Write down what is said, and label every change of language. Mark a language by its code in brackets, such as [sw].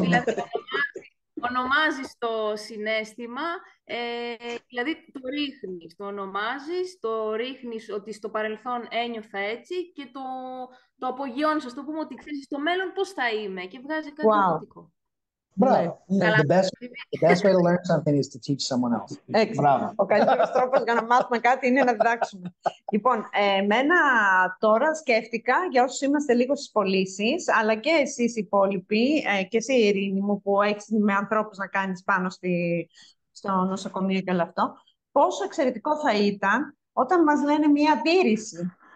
[el] Δηλαδή ονομάζεις το συναίσθημα, δηλαδή το ονομάζεις, το ρίχνεις ότι στο παρελθόν ένιωθα έτσι και το απογειώνεις, ας το πούμε, ότι ξέρεις στο μέλλον πώς θα είμαι και βγάζει κάτι θετικό. [en] Bravo. The best way to learn something is to teach someone else. Bravo. [el] Ο καλύτερος τρόπος για να μάθουμε κάτι είναι να διδάξουμε. Λοιπόν, εμένα τώρα σκέφτηκα, για όσους είμαστε λίγο στις πωλήσεις, αλλά και εσείς οι υπόλοιποι, και εσύ Ειρήνη μου που έχεις με ανθρώπους να κάνεις πάνω στο νοσοκομείο και όλο αυτό, πόσο εξαιρετικό θα ήταν όταν μας λένε μία αντίρρηση.